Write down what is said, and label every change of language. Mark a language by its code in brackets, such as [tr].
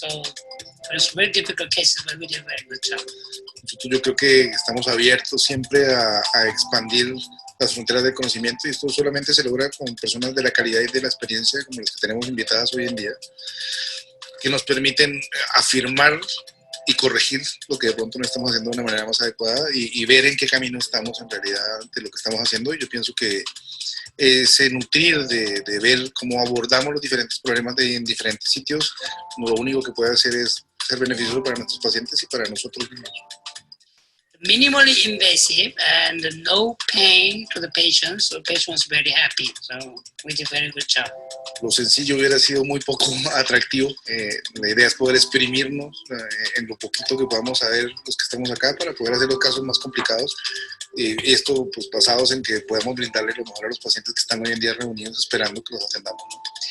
[en] So, it's very difficult cases, but we did a very good job. [es] Yo creo que estamos abiertos siempre a expandir las fronteras del conocimiento, y esto solamente se logra con personas de la calidad y de la experiencia como las que tenemos invitadas hoy en día, que nos permiten afirmar y corregir lo que de pronto no estamos haciendo de una manera más adecuada, y ver en qué camino estamos en realidad de lo que estamos haciendo. Y yo pienso que ese nutrir de ver cómo abordamos los diferentes problemas en diferentes sitios, lo único que puede hacer es ser beneficioso para nuestros pacientes y para nosotros mismos. [en] Minimally invasive and no pain to the patient, so the patient was very happy. So we did a very good job. [es] Lo sencillo hubiera sido muy poco atractivo. La idea es poder exprimirnos en lo poquito que podamos saber los que estamos acá para poder hacer los casos más complicados. Esto pues basados en que podemos brindarle lo mejor a los pacientes que están hoy en día reunidos esperando que los atendamos, ¿no?